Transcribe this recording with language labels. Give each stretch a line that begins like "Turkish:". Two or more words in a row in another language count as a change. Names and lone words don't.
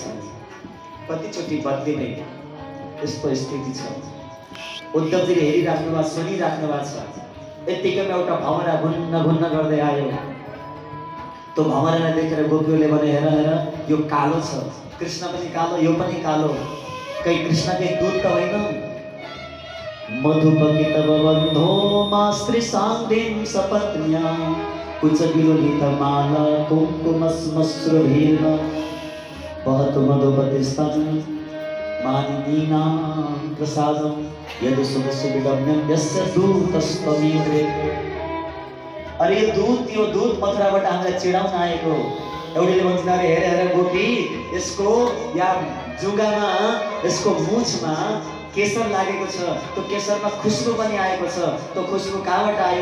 Nepali: कतिचोटि बदलिने यस्तो स्थिति छ। उद्धवजीले हेरिराख्नु भएको, सुनिराख्नु भएको छ। यत्तिकैमा एउटा भमरा घुन्न घुन्न गर्दै आयो। त्यो भमरालाई देखेर गोपीहरूले भने, हेर हेर, यो कालो छ, कृष्ण पनि कालो, यो पनि कालो, कहीं कृष्णकै दूत त होइन।
Sanskrit: मधुपकित बबन्धो मास्त्री साङ्गेन सपत्न्या कुचविलोलित माला कुङ्कुमश्मश्रुभिर्न वहतु मधुपतिस्तं मानिनीनां प्रसादं यद् सुगसुविगम्यं यस्य दूतस्त्वमीन्द्रे।
Nepali: अरे यो दूत मथुराबाट हामीलाई चिडाउन आएको। एउटाले भन्छ, अरे हेर हेर गोपी, यसको या जुगामा, यसको मुछमा केसर लागेको छ, त्यो केसरमा खुशबु पनि आएको छ। त्यो खुशबु कहाँबाट आयो?